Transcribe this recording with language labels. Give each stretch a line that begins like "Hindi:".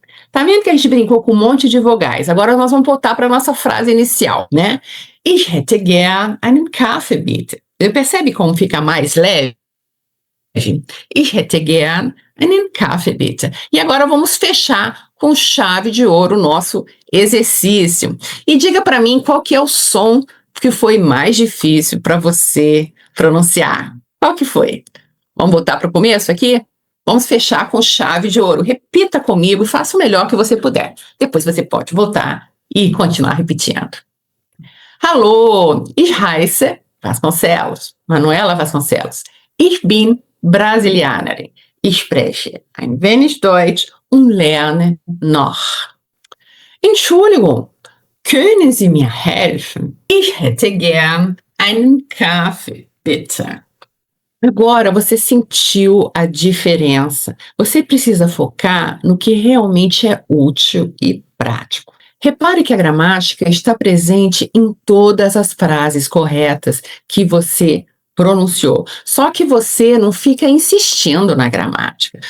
Portuguese: Tá vendo que a gente brincou com um monte de vogais? Agora nós vamos voltar para a nossa frase inicial, né?
German: Ich hätte gern einen Kaffee, bitte.
Portuguese: Percebe como fica mais leve?
German: Ich hätte gern einen Kaffee, bitte.
Portuguese: E agora vamos fechar com chave de ouro o nosso exercício. E diga para mim qual que é o som que foi mais difícil para você pronunciar. Qual que foi? Vamos voltar para o começo aqui? Vamos fechar com chave de ouro. Repita comigo e faça o melhor que você puder. Depois você pode voltar e continuar repetindo.
German: Hallo, ich heiße Vasconcelos, Manuela Vasconcelos. Ich bin Brasilianerin. Ich spreche ein wenig Deutsch und lerne noch. Entschuldigung, können Sie mir helfen? Ich hätte gern einen Kaffee, bitte.
Portuguese: Agora você sentiu a diferença. Você precisa focar no que realmente é útil e prático. Repare que a gramática está presente em todas as frases corretas que você pronunciou. Só que você não fica insistindo na gramática.